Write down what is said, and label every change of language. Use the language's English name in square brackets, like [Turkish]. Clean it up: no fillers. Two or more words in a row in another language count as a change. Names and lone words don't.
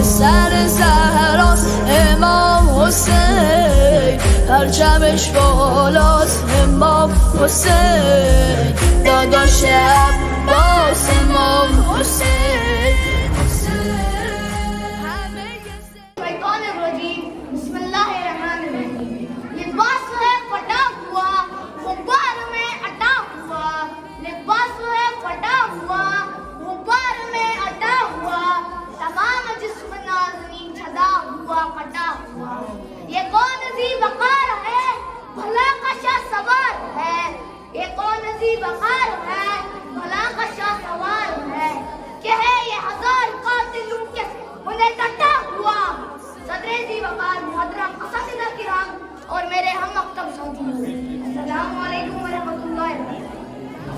[Persian] سر زهراست امام حسین پرچمش بالاست امام حسین داداش عباس امام حسین [Arabic] شیطان الرجیم بسم اللہ الرحمن الرحیم [Urdu] لباس ہے پھٹا ہوا غبار میں اٹا ہوا لباس ہے پھٹا ہوا غبار میں اٹا ہوا تمام جسم نازنی چھدا ہوا کٹا ہوا یہ کون ذی وقار ہے بھلا کا شاہ سوار ہے یہ کون ذی وقار ہے بھلا کا شاہ سوار ہے کہ ہے یہ ہزار قاتلوں کے انہیں ڈٹا ہوا صدر ذی وقار محترم اساتذہ کرام اور میرے ہم مکتب ساتھیوں [Arabic] السلام علیکم ورحمۃ اللہ وبرکاتہ۔